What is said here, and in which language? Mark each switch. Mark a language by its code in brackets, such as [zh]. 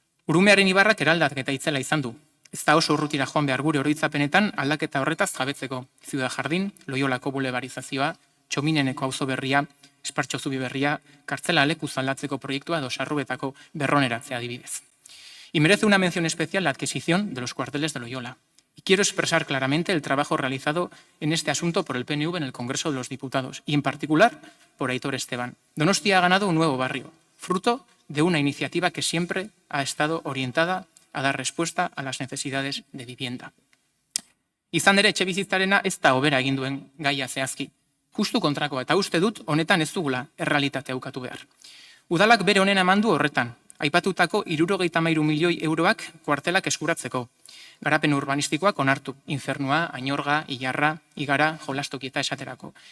[eu] Urumearen ibarrak eraldaketa itzela izan du. Ez da oso urrutira joan behar gure oroitzapenetan aldaketa horretaz jabetzeko. Ziudad Jardin, Loiolako bulebarizazioa, Txomineneko auzo berria, Espartxo zubi berria, kartzela lekuz aldatzeko proiektua edo Sarrubetako berroneratzea adibidez. [es] Y merece una mención especial la adquisición de los cuarteles de Loyola. Y quiero expresar claramente el trabajo realizado en este asunto por el PNV en el Congreso de los Diputados y en particular por Aitor Esteban. Donostia ha ganado un nuevo barrio, fruto de una iniciativa que siempre ha estado orientada a dar respuesta a las necesidades de vivienda. [eu] Izan ere etxebizitzarena ez da hobera egin duen gaia zehazki. Justu kontrakoa eta uste dut honetan ez dugula errealitatea ukatu behar. Udalak bere honena eman du horretan. Aipatutako 73 milioi euroak kuartelak eskuratzeko. Garapen urbanistikoak onartu, Infernua, Añorga, Ilarra, Igara, Jolastoki eta esaterako.